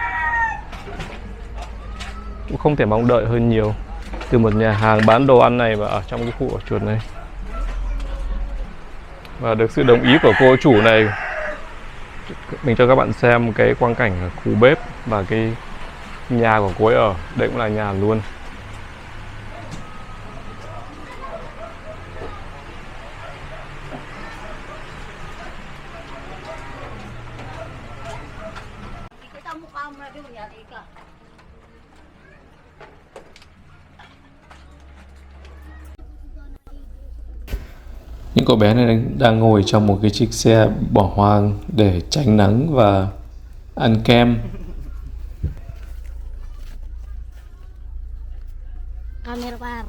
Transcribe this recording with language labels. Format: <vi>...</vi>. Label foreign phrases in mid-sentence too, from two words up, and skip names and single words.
<vi>Cũng không thể mong đợi hơn nhiều từ một nhà hàng bán đồ ăn này và ở trong cái khu ổ chuột này. Và được sự đồng ý của cô chủ này, mình cho các bạn xem cái quang cảnh ở khu bếp và cái nhà của cô ấy ở. Đây cũng là nhà luôn.</vi> <tl>Kita mukha mo na doon, yari ka.</tl> <vi>Những cậu bé này đang ngồi trong một cái chiếc xe bỏ hoang để tránh nắng và ăn kem. Camera par.</vi>